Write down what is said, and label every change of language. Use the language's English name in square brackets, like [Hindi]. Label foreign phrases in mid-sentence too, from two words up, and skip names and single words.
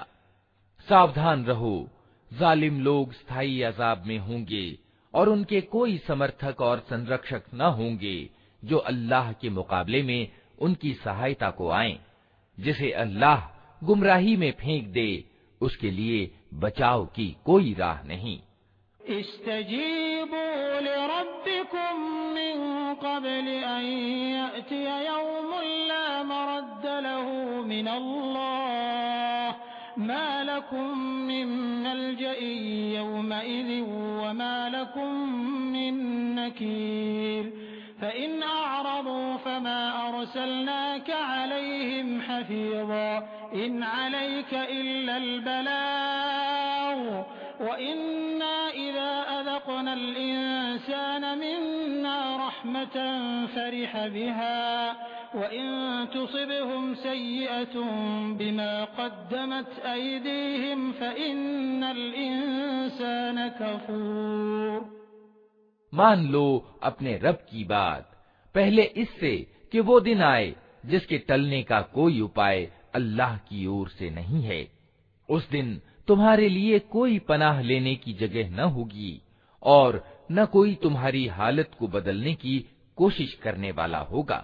[Hindi] सावधान रहो, जालिम लोग स्थायी अजाब में होंगे और उनके कोई समर्थक और संरक्षक न होंगे जो अल्लाह के मुकाबले में उनकी सहायता को आएं। जिसे अल्लाह गुमराही में फेंक दे उसके लिए बचाव की कोई राह नहीं। [Arabic] استجيبوا لربكم من قبل أن يأتي يوم لا مرد له من الله ما لكم من ملجإ يومئذ وما لكم من نكير فإن أعرضوا فما أرسلناك عليهم حفيظا إن عليك إلا البلاغ وإنا إذا أذقنا الإنسان منا رحمة فرح بها وإن تصبهم سيئة بما قدمت أيديهم فإن الإنسان كفور. [Hindi] मान लो अपने रब की बात पहले इससे कि वो दिन आए जिसके टलने का कोई उपाय अल्लाह की ओर से नहीं है। उस दिन तुम्हारे लिए कोई पनाह लेने की जगह न होगी और न कोई तुम्हारी हालत को बदलने की कोशिश करने वाला होगा।